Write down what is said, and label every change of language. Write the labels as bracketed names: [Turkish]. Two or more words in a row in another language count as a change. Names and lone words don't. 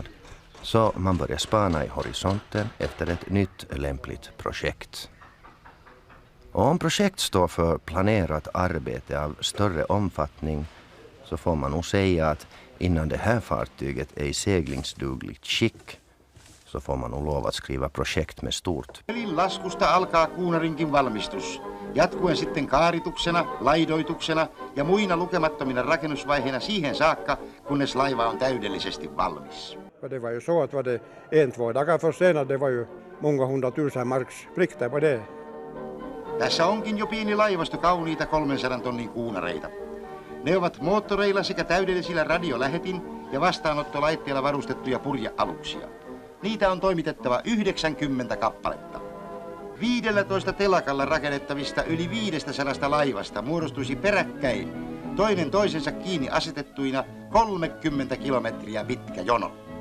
[Swedish] Så man började spana i horisonten efter ett nytt lämpligt projekt. Och om projekt står för planerat arbete av större omfattning så får man nog säga att innan det här fartyget är i seglingsdugligt skick så får man nog lov att skriva projekt med stort. [Finnish] Pelin laskusta alkaa kuunarinkin valmistus, jatkuen sitten kaarituksena, laidoituksena ja muina lukemattomina rakennusvaiheina siihen saakka, kunnes laiva on täydellisesti valmis. [Swedish] Det var ju så att var det 1-2 dagar försenat, det var ju många 100 000 marks plikter på det. [Finnish] Tässä onkin jo pieni laivasto kauniita 300 tonnin kuunareita. Ne ovat moottoreilla sekä täydellisillä radiolähetin ja vastaanottolaitteilla varustettuja purjealuksia. Niitä on toimitettava 90 kappaletta. 15 telakalla rakennettavista yli 500 laivasta muodostuisi peräkkäin, toinen toisensa kiinni asetettuina 30 kilometriä pitkä jono.